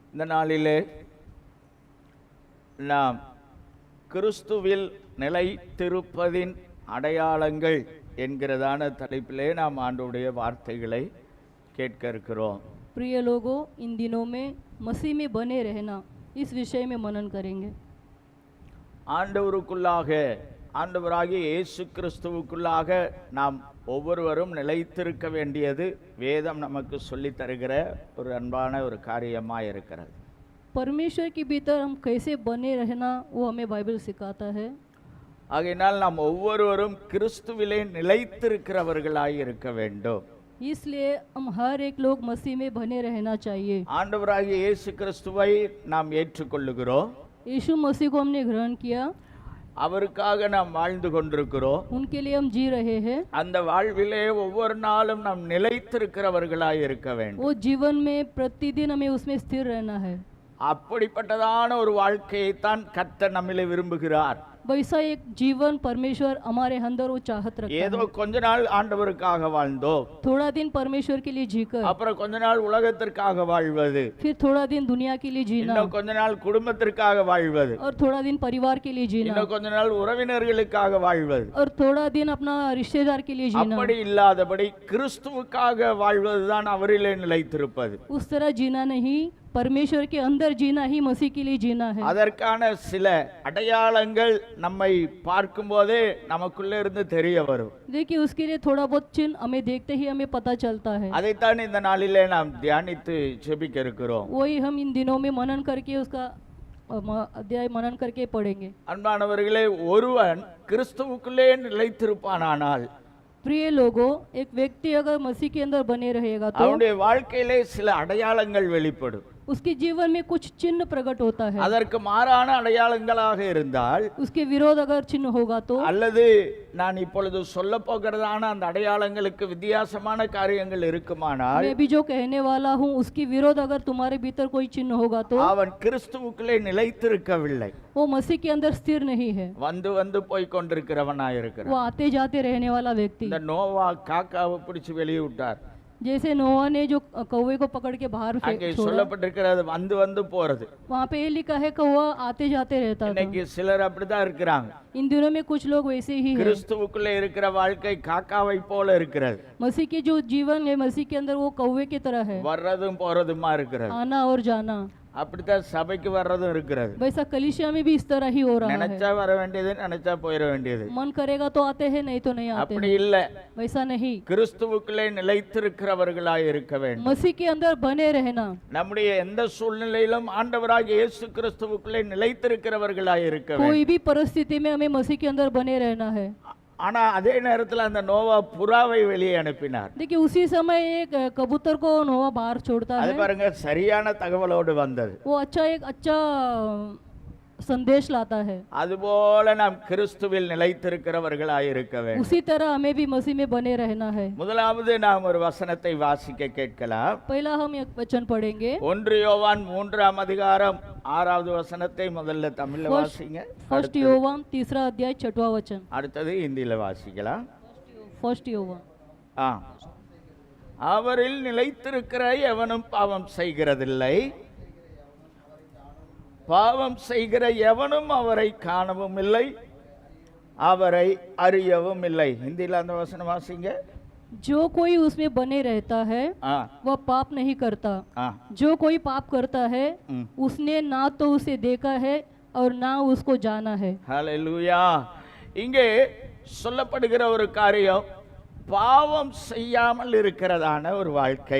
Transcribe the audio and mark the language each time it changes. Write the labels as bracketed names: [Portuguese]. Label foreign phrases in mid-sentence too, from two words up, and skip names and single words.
[Tamil] இந்த நாளிலே நாம் கிறிஸ்துவில் நிலைத்திருப்பதின் அடையாளங்கள் என்கிறதான தலைப்பிலே நாம் ஆண்டவருடைய வார்த்தைகளை கேட்க இருக்கிறோம். [Hindi] प्रिय लोगों, इन दिनों में मसीह में बने रहना इस विषय में मनन करेंगे. [Tamil] ஆண்டவருக்குள்ளாக ஆண்டவராகிய இயேசு கிறிஸ்துவுக்குள்ளாக நாம் ஒவ்வொருவரும் நிலைத்திருக்க வேண்டியது வேதம் நமக்கு சொல்லித் தருகிற ஒரு அன்பான ஒரு காரியமாக இருக்கிறது. [Hindi] परमेश्वर के भीतर हम कैसे बने रहना वो हमें बाइबल सिखाता है. [Tamil] ஆகையினால் நாம் ஒவ்வொருவரும் கிறிஸ்துவிலே நிலைத்திருக்கிறவர்களாய் இருக்க வேண்டும். [Hindi] इसलिए हम हर एक लोग मसीह में बने रहना चाहिए. [Tamil] ஆண்டவராகிய இயேசு கிறிஸ்துவை நாம் ஏற்றுக்கொள்ளுகிறோம். [Hindi] यीशु मसीह को हमने ग्रहण किया, [Tamil] அவருக்காக நாம் வாழ்ந்து கொண்டிருக்கிறோம். [Hindi] उनके लिए हम जी रहे हैं. [Tamil] அந்த வாழ்விலே ஒவ்வொரு நாளும் நாம் நிலைத்திருக்கிறவர்களாய் இருக்க வேண்டும். [Hindi] वो जीवन में प्रतिदिन हमें उसमें स्थिर रहना है. [Tamil] அப்படிப்பட்டதான ஒரு வாழ்க்கையை தான் கர்த்தர் நம்மிலே விரும்புகிறார். [Hindi] वैसा एक जीवन परमेश्वर हमारे अंदर वो चाहत रखता [Tamil] ஏதோ [Hindi] है. [Tamil] கொஞ்ச நாள் ஆண்டவருக்காக வாழ்ந்தோம், [Hindi] थोड़ा दिन परमेश्वर के लिए जीकर [Tamil] அப்புறம் கொஞ்ச நாள் உலகத்திற்காக வாழ்வது, [Hindi] फिर थोड़ा दिन दुनिया के लिए जीना, [Tamil] இன்னும் கொஞ்ச நாள் குடும்பத்திற்காக வாழ்வது, [Hindi] और थोड़ा दिन परिवार के लिए जीना, [Tamil] இன்னும் கொஞ்ச நாள் உறவினர்களுக்காக வாழ்வது. [Hindi] और थोड़ा दिन अपना रिश्तेदार के लिए जीना. [Tamil] அப்படி இல்லாதபடி கிறிஸ்துவுக்காக வாழ்வதுதான் அவரிலே நிலைத்திருப்பது. [Hindi] उस तरह जीना नहीं, परमेश्वर के अंदर जीना ही मसीह के लिए जीना है. [Tamil] அதற்கான சில அடையாளங்கள் நம்மை பார்க்கும் போதே நமக்குள்ளே இருந்து தெரிய வரும். [Hindi] देखिए, उसके लिए थोड़ा बहुत चिन्ह हमें देखते ही हमें पता चलता है. [Tamil] அதைத்தான் இந்த நாளிலே நாம் தியானித்து ஜெபிக்க இருக்கிறோம். [Hindi] वही हम इन दिनों में मनन करके उसका अध्याय मनन करके पढ़ेंगे. [Tamil] அன்பானவர்களே, ஒருவன் கிறிஸ்துவுக்குள்ளே நிலைத்திருப்பானானால் [Hindi] प्रिय लोगों, एक व्यक्ति अगर मसीह के अंदर बने रहेगा तो [Tamil] அவனுடைய வாழ்க்கையிலே சில அடையாளங்கள் வெளிப்படும். [Hindi] उसके जीवन में कुछ चिन्ह प्रकट होता है. [Tamil] அதற்கு மாறான அடையாளங்களாக இருந்தால், [Hindi] उसके विरोध अगर चिन्ह होगा तो, [Tamil] அல்லது நான் இப்பொழுது சொல்ல போகிறதான அந்த அடையாளங்களுக்கு வித்தியாசமான காரியங்கள் இருக்குமானால், [Hindi] मैं भी जो कहने वाला हूँ उसके विरोध अगर तुम्हारे भीतर कोई चिन्ह होगा तो [Tamil] அவன் கிறிஸ்துவுக்குள்ளே நிலைத்திருக்கவில்லை, [Hindi] वो मसीह के अंदर स्थिर नहीं है. [Tamil] வந்து வந்து போய் கொண்டிருக்கிறவனாய் [Hindi] वो [Tamil] இருக்கிறான். [Hindi] आते जाते रहने वाला व्यक्ति. [Tamil] இந்த நோவா காக்காவை பிடிச்சு வெளியே விட்டார். [Hindi] जैसे नोआ ने जो कौवे को पकड़ के बाहर [Tamil] அங்கே [Hindi] छोड़ा, [Tamil] சொல்லப்பட்டிருக்கிறது வந்து வந்து போறது. [Hindi] वहाँ पे ये लिखा है कौवा आते जाते रहता था. [Tamil] இன்னைக்கு சிலர் அப்படிதான் இருக்கிறாங்க. [Hindi] इन दिनों में कुछ लोग वैसे ही हैं. [Tamil] கிறிஸ்துவுக்குள்ளே இருக்கிற வாழ்க்கை காக்காவை போல இருக்கிறது. [Hindi] मसीह के जो जीवन है मसीह के अंदर वो कौवे की तरह है, [Tamil] வர்றதும் போறதுமா இருக்கிறது. [Hindi] आना और जाना. [Tamil] அப்படித்தான் சபைக்கு வர்றதும் இருக்கிறது. [Hindi] वैसा कलीसिया में भी इस तरह ही हो रहा है. [Tamil] நினைச்சா வர வேண்டியது, நினைச்சா போயிட வேண்டியது. [Hindi] मन करेगा तो आते हैं, नहीं तो नहीं आते [Tamil] அப்படி [Hindi] हैं. [Tamil] இல்ல. [Hindi] वैसा नहीं, [Tamil] கிறிஸ்துவுக்குள்ளே நிலைத்திருக்கிறவர்களாய் இருக்க வேண்டும். [Hindi] मसीह के अंदर बने रहना. [Tamil] நம்முடைய எந்த சூழ்நிலையிலும் ஆண்டவராகிய இயேசு கிறிஸ்துவுக்குள்ளே நிலைத்திருக்கிறவர்களாய் இருக்க வேண்டும். [Hindi] कोई भी परिस्थिति में हमें मसीह के अंदर बने रहना है. [Tamil] ஆனா அதே நேரத்தில் அந்த நோவா புறாவை வெளியே அனுப்பினார். [Hindi] देखिए, उसी समय एक कबूतर को नोआ बाहर छोड़ता [Tamil] அது [Hindi] है. [Tamil] பாருங்க, சரியான தகவலோடு வந்தது. [Hindi] वो एक अच्छा संदेश लाता है. [Tamil] அதுபோல நாம் கிறிஸ்துவில் நிலைத்திருக்கிறவர்களாய் இருக்க வேண்டும். [Hindi] उसी तरह हमें भी मसीह में बने रहना है. [Tamil] முதலாவது நாம் ஒரு வசனத்தை வாசிக்க கேட்கலாம். [Hindi] पहला हम एक वचन पढ़ेंगे. [Tamil] 1 யோவான் 3ஆம் அதிகாரம் 6வது வசனத்தை முதல்ல தமிழ்ல வாசிங்க. [Hindi] फर्स्ट योवान 3 अध्याय 6वां वचन. [Tamil] அடுத்தது இந்தியில வாசிக்கலாம். [Hindi] फर्स्ट योवान. [Tamil] அவரில் நிலைத்திருக்கிற எவனும் பாவம் செய்கிறதில்லை, பாவம் செய்கிற எவனும் அவரை காணவும் இல்லை, அவரை அறியவும் இல்லை. हिंदीல அந்த வசனம் வாசிங்க. [Hindi] जो कोई उसमें बने रहता है वह पाप नहीं करता. जो कोई पाप करता है उसने ना तो उसे देखा है और ना उसको जाना है. [Tamil] ஹல்லேலூயா. இங்கே சொல்லப்படுகிற ஒரு காரியம் பாவம் செய்யாமல் இருக்கிறதான ஒரு வாழ்க்கை.